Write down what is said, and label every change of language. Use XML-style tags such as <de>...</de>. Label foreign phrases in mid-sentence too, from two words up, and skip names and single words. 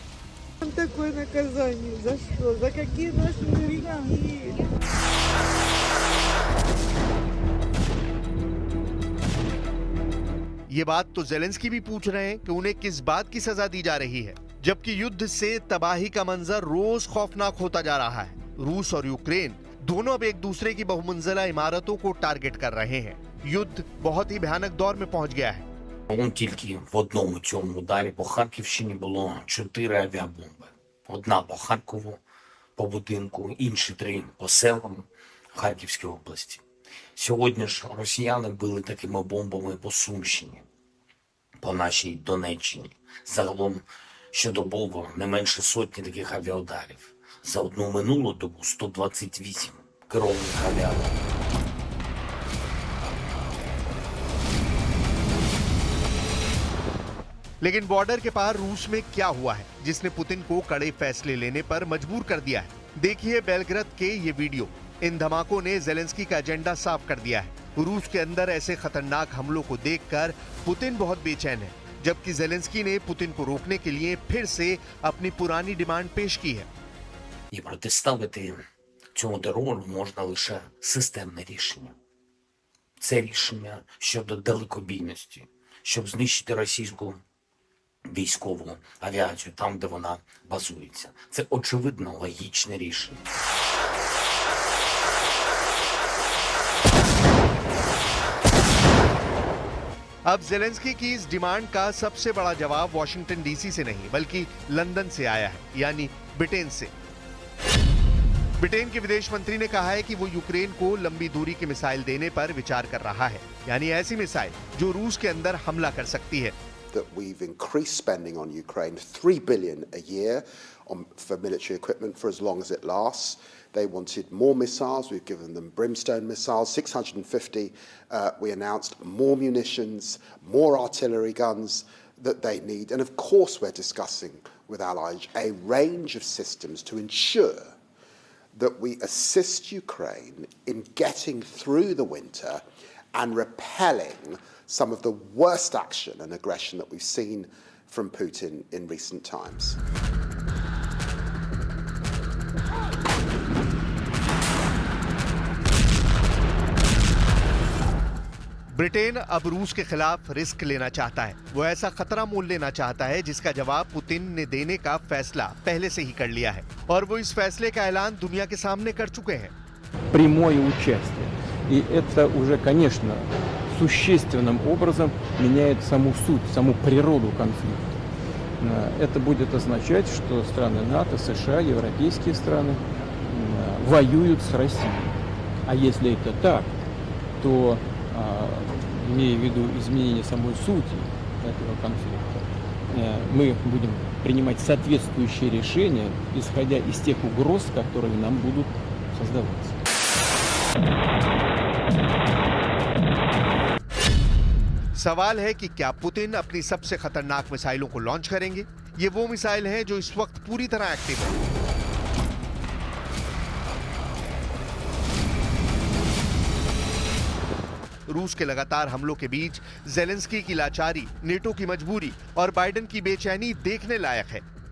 <hi>ये बात तो ज़ेलेंस्की भी पूछ रहे हैं कि उन्हें किस बात की सजा दी जा रही है, जबकि युद्ध से तबाही का मंजर रोज खौफनाक होता जा रहा है। रूस और यूक्रेन दोनों अब एक दूसरे की बहुमंजिला इमारतों को टारगेट कर रहे हैं। युद्ध बहुत ही भयानक दौर में पहुंच गया है।</hi> <uk>Тільки в одному цьому ударі по Харківщині було 4 авіабомби. Одна по Харкову, по будинку, інші 3 по селам Харківської області. Сьогодні ж росіяни били такими бомбами по Сумщині, по нашій Донеччині. Загалом щодобово не менше сотні таких авіаударів. За одну минулу добу 128 керованих авіабомб.</uk> <hi>लेकिन बॉर्डर के पार रूस में क्या हुआ है जिसने पुतिन को कड़े फैसले लेने पर मजबूर कर दिया है? देखिए बेलग्राद के ये वीडियो। इन धमाकों ने ज़ेलेंस्की का एजेंडा साफ कर दिया है। रूस के अंदर ऐसे खतरनाक हमलों को देखकर पुतिन बहुत बेचैन है, जबकि ज़ेलेंस्की ने पुतिन को रोकने के लिए फिर से अपनी पुरानी डिमांड पेश की है।</hi> <uk>І протиставити цьому терору можна лише системне рішення. Це рішення щодо далекобійності, щоб знищити російську військову авіацію там, де вона базується. Це очевидно логічне рішення.</uk> <hi>अब जेलेंस्की की इस डिमांड का सबसे बड़ा जवाब वॉशिंगटन डीसी से नहीं बल्कि लंदन से आया है, यानी ब्रिटेन से। ब्रिटेन के विदेश मंत्री ने कहा है कि वो यूक्रेन को लंबी दूरी की मिसाइल देने पर विचार कर रहा है, यानी ऐसी मिसाइल जो रूस के अंदर हमला कर सकती है।</hi> <en>That we've increased spending on Ukraine, $3 billion a year for military equipment for as long as it lasts. They wanted more missiles. We've given them Brimstone missiles, 650. We announced more munitions, more artillery guns that they need. And of course, we're discussing with allies a range of systems to ensure that we assist Ukraine in getting through the winter and repelling some of the worst action and aggression that we've seen from Putin in recent times.</en> <hi>ब्रिटेन अब रूस के खिलाफ रिस्क लेना चाहता है। वो ऐसा खतरा मोल लेना चाहता है जिसका जवाब पुतिन ने देने का फैसला पहले से ही कर लिया है, और वो इस फैसले का ऐलान दुनिया के सामने कर चुके हैं।</hi> <ru>Прямое участие. И это уже, конечно, существенным образом меняет саму суть, саму природу конфликта. Это будет означать, что страны НАТО, США, европейские страны воюют с Россией. А если это так, то, имея в виду изменение самой сути этого конфликта, мы будем принимать соответствующие решения, исходя из тех угроз, которые нам будут создаваться.</ru> <hi>सवाल है कि क्या पुतिन अपनी सबसे खतरनाक मिसाइलों को लॉन्च करेंगे? ये वो मिसाइल हैं जो इस वक्त पूरी तरह एक्टिव है। रूस के लगातार हमलों के बीच जेलेंस्की की लाचारी, नेटो की मजबूरी और बाइडेन की बेचैनी देखने लायक है।</hi>